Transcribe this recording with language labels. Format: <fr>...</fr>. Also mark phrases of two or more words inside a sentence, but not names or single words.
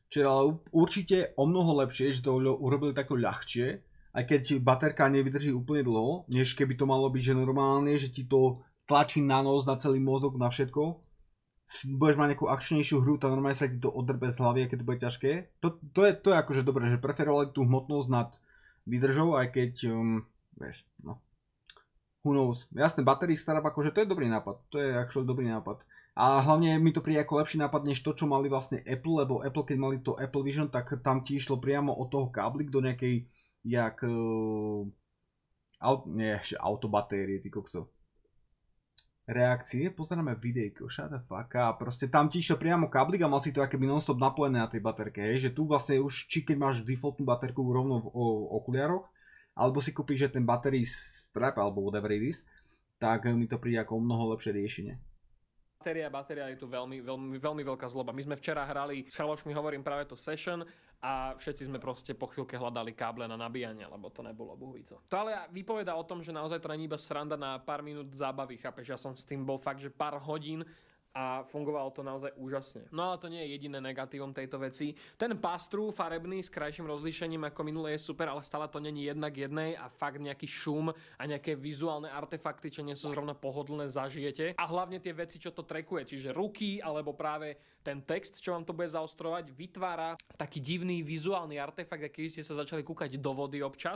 <sk>Čiže ale určite o mnoho lepšie, že to urobili tako ľahšie, aj keď baterka nevydrží úplne dlho, než keby to malo byť, že normálne, že ti to tlačí na nos, na celý mozog, na všetko. Budeš mať nejakú akčnejšiu hru, tá normálne sa ti to odrbe z hlavy, keď to bude ťažké. To je akože dobré, že preferovali tú hmotnosť nad výdržou, aj keď, vieš, no.</sk> <en>Who knows.</en> <sk>Jasné,</sk> <en>battery startup,</en> <sk>akože to je dobrý nápad. To je actually dobrý nápad. A hlavne mi to príde ako lepší nápad, než to, čo mali vlastne Apple, lebo Apple, keď mali to Apple Vision, tak tam ti išlo priamo od toho káblik do nejakej, autobatérie, ty kokso. Reakcie, pozeráme videjko,</sk> <en>shut the fuck up.</en> <sk>Proste tam ti išiel priamo káblik a mal si to akoby non-stop napojené na tej baterke, hej, že tu vlastne už, či keď máš defaultnú baterku rovno v okuliároch, alebo si kúpiš, že ten</sk> <en>battery strap,</en> <sk>alebo</sk> <en>whatever it is,</en> <sk>tak mi to príde ako mnoho lepšie riešenie. Batéria je tu veľmi veľká zloba. My sme včera hrali s chalošmi, hovorím práve to session a všetci sme proste po chvíľke hľadali káble na nabíjanie, lebo to nebolo bohvico. To ale vypovedá o tom, že naozaj to není iba sranda na pár minút zábavy, chápeš? Ja som s tým bol fakt, že pár hodín a fungovalo to naozaj úžasne. No ale to nie je jediné negatívum tejto veci. Ten pass-through farebný s krajším rozlíšením ako minulé je super, ale stále to není jednak jednej a fakt nejaký šum a nejaké vizuálne artefakty, čo nie sú zrovna pohodlné, zažijete. A hlavne tie veci, čo to trackuje, čiže ruky alebo práve ten text, čo vám to bude zaostrovať, vytvára taký divný vizuálny artefakt, aký ste sa začali kúkať do vody občas.</sk>